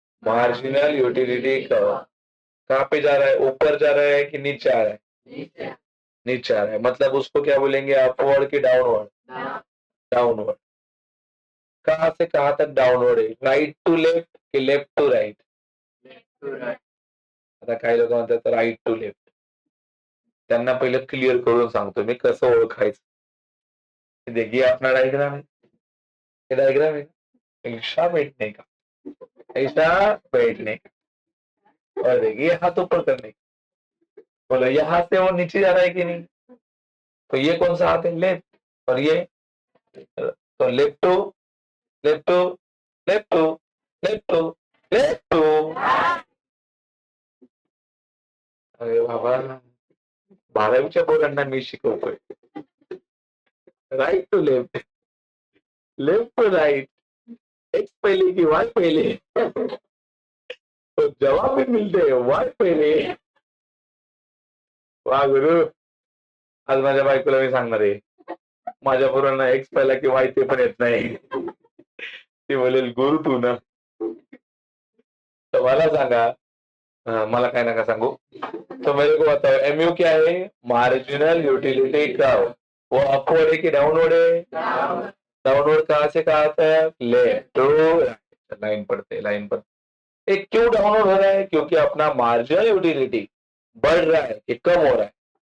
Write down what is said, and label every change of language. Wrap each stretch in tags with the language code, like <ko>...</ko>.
<hi>Marginal utility curve. कहाँ पे जा रहा है? ऊपर जा रहा है कि नीचे आ रहा है? नीचे आ रहा है, मतलब उसको क्या बोलेंगे? अपवर्ड की डाउनवर्ड? डाउनवर्ड। कहाँ से कहाँ तक डाउनवर्ड आहे?</hi> <en>Right to left की left to right?</en> <mr>आता काही लोक म्हणतात राईट टू लेफ्ट. त्यांना पहिलं क्लिअर करून सांगतो मी कसं ओळखायचं.</mr> <hi>देखिए अपना डायग्राम है, ये डायग्राम है, ऐसा बैठने का, ऐसा बैठने का, और देखिए हाथ ऊपर करने का. बोलो यहाँ से वो नीचे जा रहा है कि नहीं? तो ये कौन सा हाथ है? लेफ्ट. और ये तो left to left to left to left to left to.</hi> <mr>अरे बाबा, 12वीच्या पोरांना मी शिकवतोय.</mr> <hi>Right to left, left to right, x पहले की वाय पहले. तो जवाब भी मिलते हैं वाय पहले.</hi> <mr>वा गुरु, आज माझ्या बायकोला मी सांगणार आहे, माझ्या पोरांना एक्स पहिला की वाय ते पण येत नाही. ती बोलेल गुरु तू ना. तर मला सांगा, मला काय नका सांगू.</mr> <hi>तो मेरे को बताओ एमयू क्या है? Marginal utility curve. वो अपवर्ड है कि डाउनवर्ड है? डाउनवर्ड कहाँ से कहाँ तक? Left to right. लाइन पढ़ते लाइन पर. एक क्यों डाउनवर्ड हो रहा है? क्योंकि अपना मार्जिनल यूटिलिटी बढ़ रहा है कि कम हो रहा है?</hi>